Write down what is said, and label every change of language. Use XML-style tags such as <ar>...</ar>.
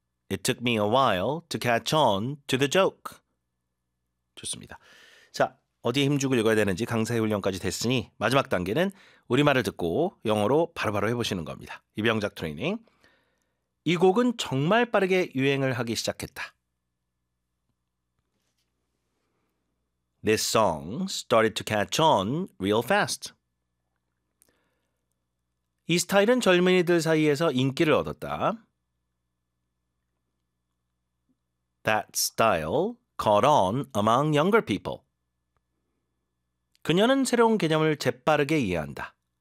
<en>It took me a while to catch on to the joke.</en> <ko>좋습니다. 자, 어디에 힘주고 읽어야 되는지 강사의 훈련까지 됐으니 마지막 단계는 우리말을 듣고 영어로 바로바로 해보시는 겁니다. 입영작 트레이닝. 이 곡은 정말 빠르게 유행을 하기 시작했다.</ko> <en>This song started to catch on real fast.</en> <ko>이 스타일은 젊은이들 사이에서 인기를 얻었다.</ko> <en>That style caught on among younger people.</en> <ko>그녀는 새로운 개념을 재빠르게 이해한다.</ko>